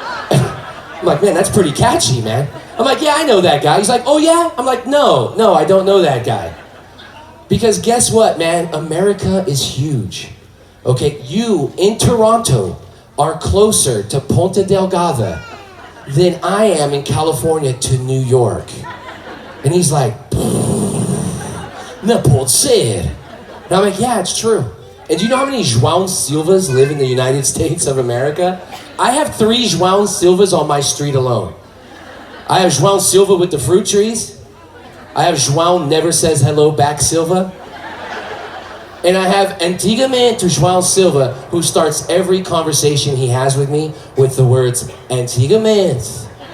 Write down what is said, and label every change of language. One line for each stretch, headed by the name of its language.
English: I'm like, man, that's pretty catchy, man. I'm like, yeah, I know that guy. He's like, oh yeah? I'm like, no, I don't know that guy. Because guess what, man? America is huge. Okay, you in Toronto are closer to Ponta Delgada than I am in California to New York. And he's like,
Portuguese: não pode ser.
English: And I'm like, yeah, it's true. And do you know how many João Silvas live in the United States of America? I have 3 João Silvas on my street alone. I have João Silva with the fruit trees. I have João never says hello back Silva. And I have Antigamente João Silva, who starts every conversation he has with me with the words, Antigamente.